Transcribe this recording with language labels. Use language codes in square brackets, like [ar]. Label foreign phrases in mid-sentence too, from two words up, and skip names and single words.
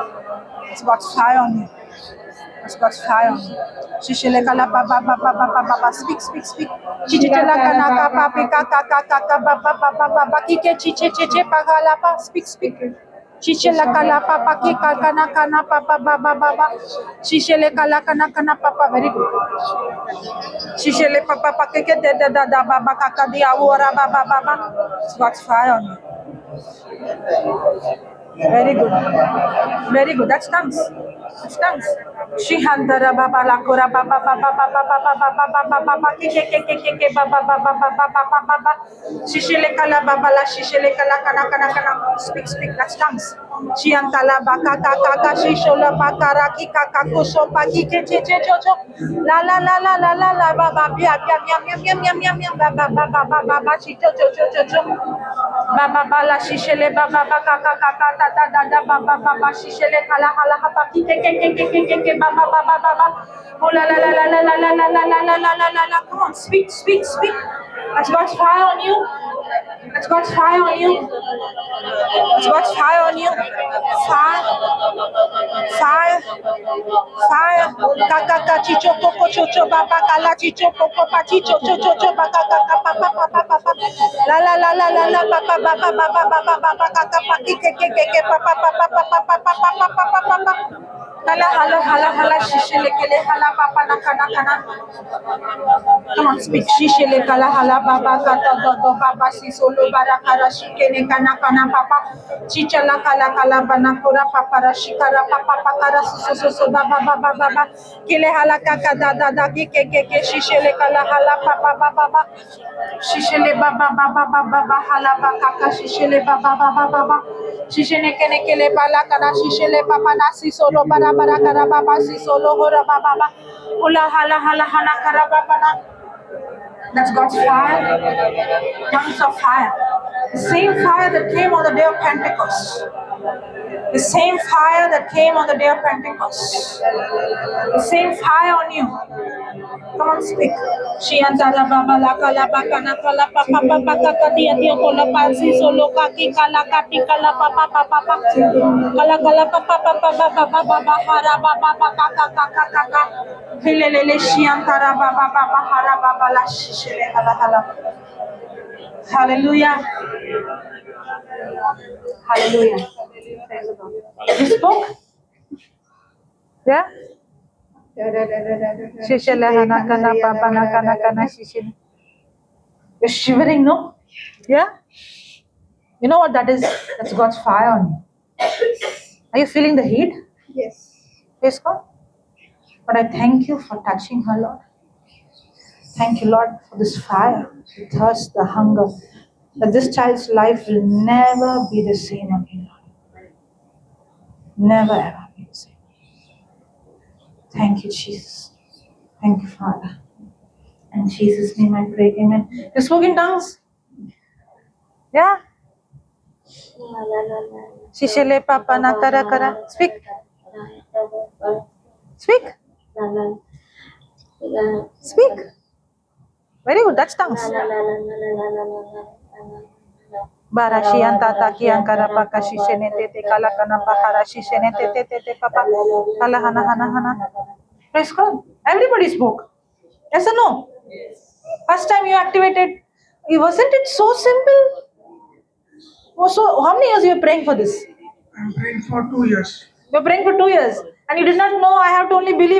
[en] It's God's fire on you. It's God's fire on you. Shishele kala baba baba baba baba. Speak. Chichela kana kapa pika kaka baba baba baba kike chiche pagala pa. Speak. Chichela kala papa kika kana papa baba baba. Shishele kala kana papa. Very good. Shishele papa kike da baba kaka dia wara baba baba. It's God's fire on you. Very good. Very good. That's tongues. That's tongues. Shihandara baba la kora baba baba baba baba baba baba baba ke baba baba baba baba baba shishele kala baba la shishele kala kana kana kana. Speak. That's tongues. Shiantala baka kaka kaka shishola baka raki kaka kusho paki che cho la baba bia miam baba baba baba cho baba bala shishele baba baka kaka kaka da baba shishele kala hala hapa ke baba oh la come on speak that's God's fire on you. That's God's fire on you. That's God's fire on you. Fire. Kaka chicho coco chocho baba kala chicho coco pachicho chocho baka kaka papa. La baba kaka paki ke papa. Hala shishele kele hala papa na kana. Come on, speak. Shishele kala hala baba kata do baba si solo barakara shikene kana papa. Chichala kala bana kora papa rashikara papa pakara so baba. Kele hala kaka da ke shishele kala hala papa. Shishele baba hala baka shishele baba. Shishene kene kele bala kana shishele papa nasi solo bara kara baba si solo hora baba. Ula hala kara baba na. That's God's fire, tongues of fire. The same fire that came on the day of Pentecost. The same fire that came on the day of Pentecost. The same fire on you. Come on, speak. Shiantara baba la kala baka na kala papa papa kaka dia kola pasi solo kaki kala kati kala papa kala papa baba hara baba kaka hilelele shiantara baba hara baba la shishele hala. Hallelujah. You spoke? Yeah? Shishele hana kana papa na kana shishele. You're shivering, no? Yeah? You know what that is? That's God's fire on you. Are you feeling the heat? Yes. Praise God. But I thank you for touching her, Lord. Thank you, Lord, for this fire, the thirst, the hunger. That this child's life will never be the same again, Lord. Never ever be the same. Thank you, Jesus. Thank you, Father. In Jesus' name I pray, amen. You spoke in tongues? Yeah? Shishele papa na kara. Speak. Speak. Speak. Very good. That's tongues. Barashian tata ki ankara paka shishene tete kala kana pakara shishene tete papa kala hana. Praise God. Everybody spoke. Yes or no? First time you activated, wasn't it so simple? So how many years you were praying for this? I'm praying for 2 years. You were praying for 2 years, and you did not know I have to only believe.